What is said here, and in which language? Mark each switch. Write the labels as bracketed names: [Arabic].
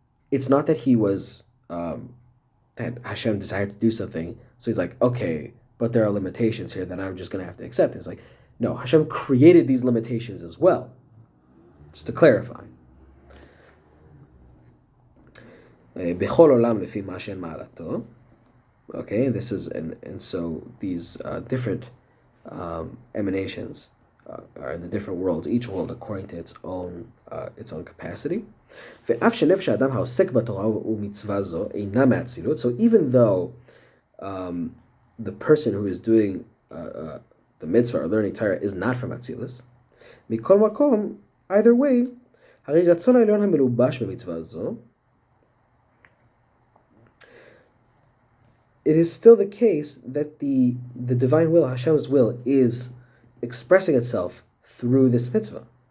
[English] It's not that he was that Hashem desired to do something, so he's like, okay, but there are limitations here that I'm just going to have to accept. It's like, no, Hashem created these limitations as well, just to clarify. [Hebrew] בכל עולם לפי מה שאין מעלתו. [English] Okay, this is and so these different emanations are in the different worlds, each world according to its own capacity. [Hebrew] ואף שנפש האדם העוסק בתורה ומצווה זו אינה מאצילות, [English] so even though the person who is doing the mitzvah or learning Torah is not from Atzilus, [Hebrew] מכל מקום, [English] either way, [Hebrew] הרי רצון העליון המלובש במצווה זו, [English] it is still the case that the divine will, Hashem's will, is expressing itself through this mitzvah.